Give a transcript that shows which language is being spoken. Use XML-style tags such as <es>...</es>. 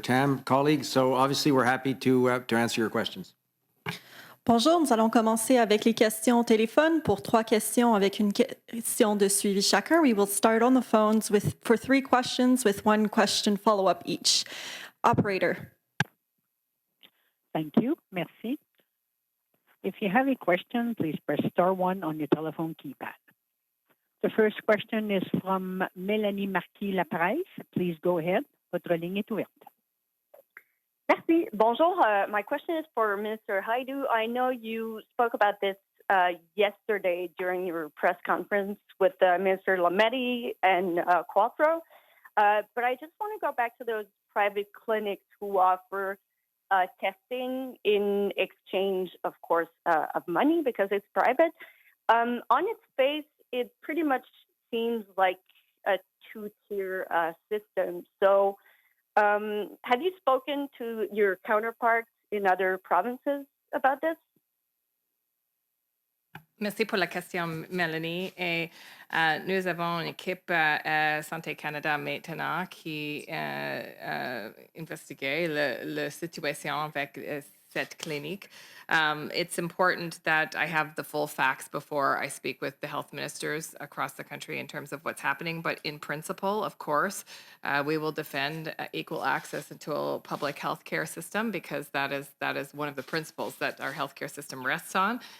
<en>Tam, colleagues, so obviously we're happy to answer your questions.</en> <fr>Bonjour, nous allons commencer avec les questions au téléphone pour 3 questions avec une question de suivi chacun.</fr> <en>We will start on the phones for 3 questions with 1 question follow-up each. Operator. Thank you.</en> <fr>Merci.</fr> <en>If you have a question, please press star 1 on your telephone keypad. The first question is from Mélanie Marquis-Lapresse. Please go ahead.</en> <fr>Votre ligne est ouverte. Merci. Bonjour.</fr> <en>My question is for Minister Hajdu. I know you spoke about this yesterday during your press conference with Minister Lametti and Quattro, but I just want to go back to those private clinics who offer testing in exchange, of course, of money because it's private. On its face, it pretty much seems like a 2-tier system. So have you spoken to your counterparts in other provinces about this?</en> <fr>Merci pour la question, Mélanie. Et nous avons une équipe Santé Canada maintenant qui investigue la situation avec cette clinique.</fr> <en>It's important that I have the full facts before I speak with the health ministers across the country in terms of what's happening. But in principle, of course, we will defend equal access to a public healthcare system because that is one of the principles that our healthcare system rests on.</en>